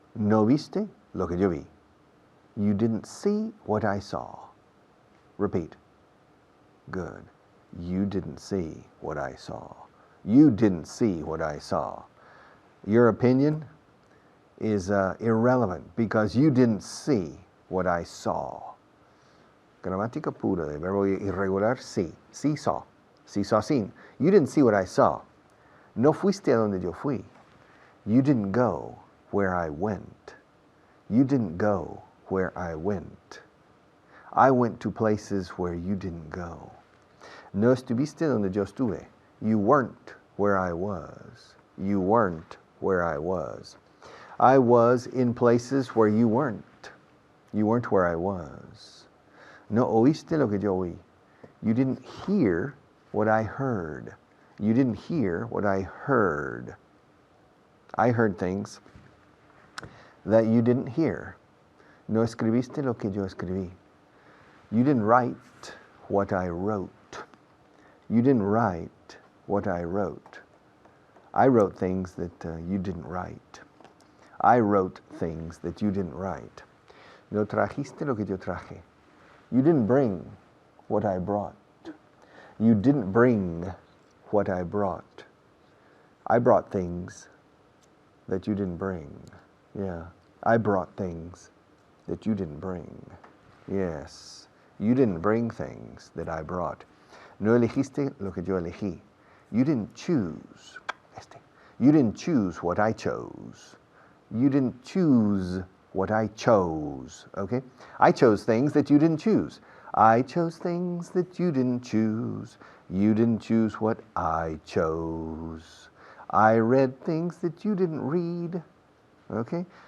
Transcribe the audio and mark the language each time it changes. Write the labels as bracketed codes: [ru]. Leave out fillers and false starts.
[es] No viste lo que yo vi. [en] You didn't see what I saw. Repeat. Good. You didn't see what I saw. You didn't see what I saw. Your opinion is irrelevant because you didn't see what I saw. [es] Gramática pura de verbo irregular, sí. [en] Sí saw. Sí saw, seen. You didn't see what I saw. [es] No fuiste a donde yo fui. [en] You didn't go where I went. You didn't go where I went. I went to places where you didn't go. [es] No estuviste donde yo estuve. [en] You weren't where I was. You weren't where I was. I was in places where you weren't. You weren't where I was. [es] No oíste lo que yo oí. [en] You didn't hear what I heard. You didn't hear what I heard. I heard things that you didn't hear. [es] No escribiste lo que yo escribí. [en] You didn't write what I wrote. You didn't write what I wrote. I wrote things that you didn't write. I wrote things that you didn't write. [es] No trajiste lo que yo traje. [en] You didn't bring what I brought. You didn't bring what I brought. I brought things that you didn't bring. Yeah, I brought things that you didn't bring. Yes, you didn't bring things that I brought. [es] No elegiste lo que yo elegí. [en] You didn't choose. You didn't choose what I chose. You didn't choose what I chose. Okay? I chose things that you didn't choose. I chose things that you didn't choose. You didn't choose what I chose. I read things that you didn't read. Okay?